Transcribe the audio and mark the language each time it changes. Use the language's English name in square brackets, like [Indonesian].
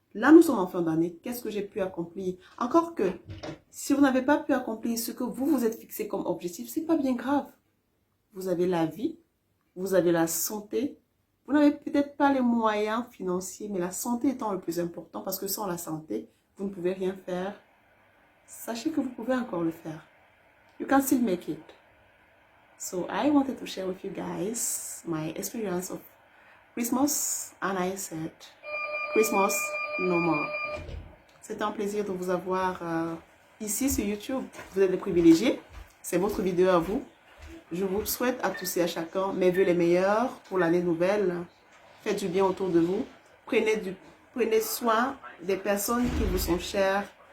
[French] Là, nous sommes en fin d'année. Qu'est-ce que j'ai pu accomplir? Encore que, si vous n'avez pas pu accomplir ce que vous vous êtes fixé comme objectif, c'est pas bien grave. Vous avez la vie, vous avez la santé. Vous n'avez peut-être pas les moyens financiers, mais la santé étant le plus important, parce que sans la santé, vous ne pouvez rien faire. Sachez que vous pouvez encore le faire. [English] You can still make it. So I wanted to share with you guys my experience of Christmas, and I said, Christmas no more. [French] C'est un plaisir de vous avoir ici sur YouTube. Vous êtes des privilégiés. C'est votre vidéo à vous. Je vous souhaite à tous et à chacun mes vœux les meilleurs pour l'année nouvelle. Faites du bien autour de vous. Prenez soin des personnes qui vous sont chères.